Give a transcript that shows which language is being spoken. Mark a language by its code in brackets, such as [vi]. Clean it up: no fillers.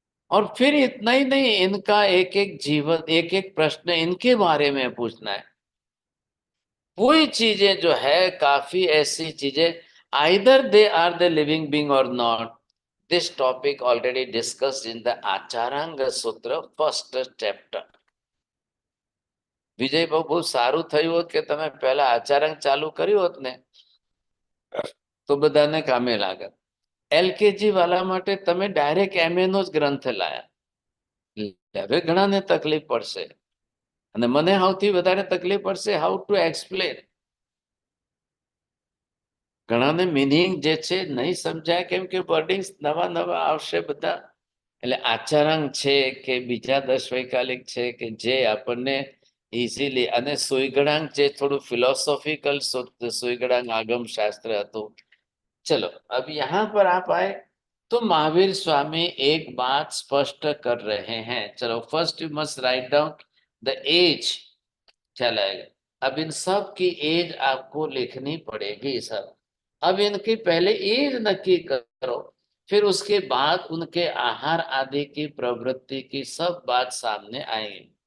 [hi] और फिर इतना ही नहीं, इनका एक एक जीवन, एक एक प्रश्न इनके बारे में पूछना है। वही चीजें जो है, काफी ऐसी चीजें, [en] Either they are the living being और not. This topic already discussed in the Acharanga Sutra first chapter. [gu] વિજય બહુ બહુ સારું થયું હોત કે તમે પહેલા આચારાંગ ચાલુ કર્યું હોત ને તો બધાને કામે લાગત। એલકેજી વાળા માટે તમે ડાયરેક્ટ એમએ નો જ ગ્રંથ લાયા, હવે ઘણાને તકલીફ પડશે, અને મને સૌથી વધારે તકલીફ પડશે [en] How to explain. [gu] ઘણાને મીનિંગ જે છે નહીં સમજાય, કેમ કે વર્ડિંગ્સ નવા નવા આવશે બધા। એટલે આચારાંગ છે કે બીજા 10 વૈકાલિક છે કે જે આપણને ઇઝીલી, અને સુઈગડાંગ જે થોડું ફિલોસોફિકલ સુઈગડાંગ આગમ શાસ્ત્ર હતું। [hi] चलो अब यहाँ पर आप आए तो महावीर स्वामी एक बात स्पष्ट कर रहे हैं। चलो [en] First you must write down the age. [hi] चलेगा, अब इन सब की एज आपको लिखनी पड़ेगी सब। अब इनकी पहले एज नक्की करो, फिर उसके बाद उनके आहार आदि की प्रवृत्ति की सब बात सामने आएगी।